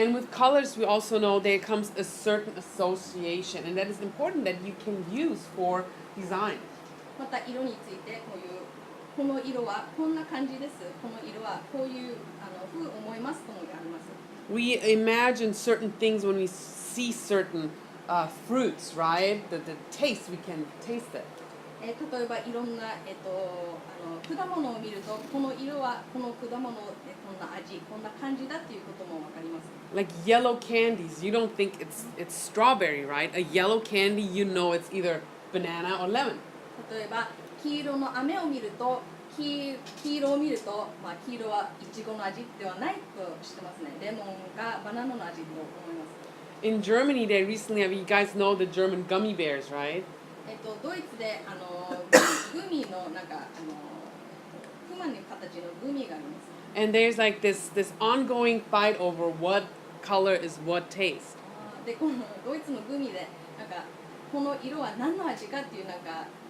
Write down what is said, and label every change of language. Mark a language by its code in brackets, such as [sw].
[en] And with colors, we also know there comes a certain association, and that is important that you can use for design. [ja] また色についてこの色はこんな感じです。この色はこういう風思いますともあります。 [en] We imagine certain things when we see certain fruits, right? The taste, we can taste it. [ja] 例えばいろんな、果物を見るとこの色はこの果物こんな味こんな感じだっていうこともわかります。 [en] Like yellow candies, you don't think it's strawberry, right? A yellow candy, you know it's either banana or lemon. [ja] 例えば黄色の飴を見ると黄色を見ると、黄色はいちごの味ではないと知ってますね。レモンがバナナの味と思います。 [en] In Germany, they recently have, you guys know the German gummy bears, right? [ja] ドイツでグミのなんかクマの形のグミがあります。 [en] And there's like this ongoing fight over what color is what taste. [ja] でこのドイツのグミでなんかこの色は何の味かっていうなんか